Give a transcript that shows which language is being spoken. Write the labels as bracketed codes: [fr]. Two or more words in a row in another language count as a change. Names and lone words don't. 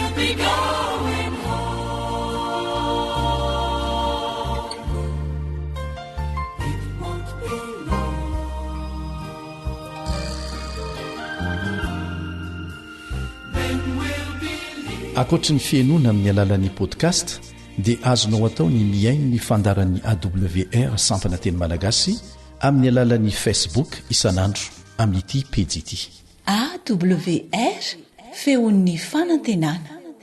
[en] going home. It won't be long. Then we'll be leaving. [mg] Ankoatra ny fiainoana amin'ny alalan'ny podcast dia azonao atao ny miaino ny fandaran'ny AWR sampana teny malagasy amin'ny alalan'ny Facebook isanandro amin'ity pejy ity AWR feon'ny fanantenana.